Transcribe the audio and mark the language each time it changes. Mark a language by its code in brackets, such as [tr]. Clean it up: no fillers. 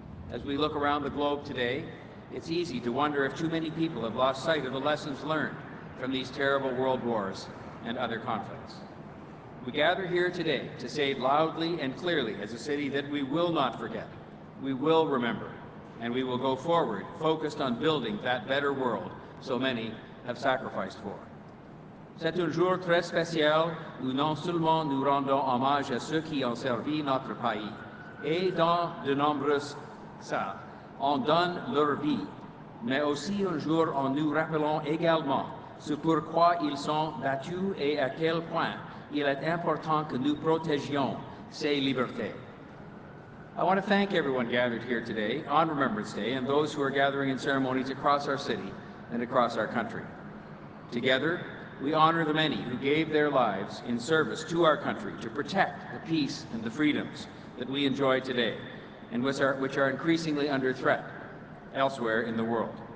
[en] As we look around the globe today, it's easy to wonder if too many people have lost sight of the lessons learned from these terrible world wars and other conflicts. We gather here today to say loudly and clearly as a city that we will not forget, we will remember, and we will go forward focused on building that better world so many have sacrificed for. [fr] C'est un jour très spécial où non seulement nous rendons hommage à ceux qui ont servi notre pays, et dans de nombreux cas en donnent leur vie, mais aussi un jour où nous rappelons également ce pourquoi ils sont battus et à quel point il est important que nous protégions ces libertés. [en] I want to thank everyone gathered here today on Remembrance Day and those who are gathering in ceremonies across our city and across our country. Together, we honor the many who gave their lives in service to our country to protect the peace and the freedoms that we enjoy today and which are increasingly under threat elsewhere in the world.